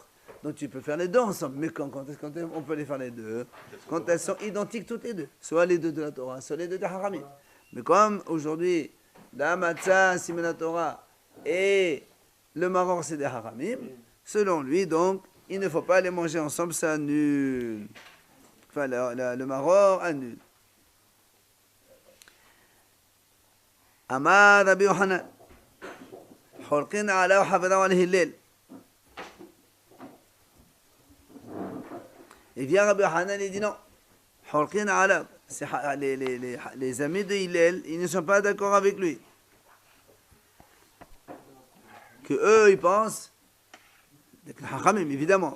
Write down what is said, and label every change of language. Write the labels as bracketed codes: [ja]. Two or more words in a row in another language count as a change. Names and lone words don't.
[fr] Donc tu peux faire les deux ensemble. Mais quand on peut les faire les deux, quand elles sont identiques toutes les deux, soit les deux de la Torah, soit les deux de Haramim. Mais comme aujourd'hui, la matzah, Siman Torah et le maror, c'est des Haramim, selon lui, donc, il ne faut pas les manger ensemble, ça annule. Enfin, le maror annule. [he] Amar Rabbi Yohanan, חולקין עליו חבריו על הלל. [fr] Et vient Rabbi Hanan et dit non. [he] חולקין עליו. [fr] Les amis de Hillel, ils ne sont pas d'accord avec lui. Que eux, ils pensent, Hachamim, évidemment.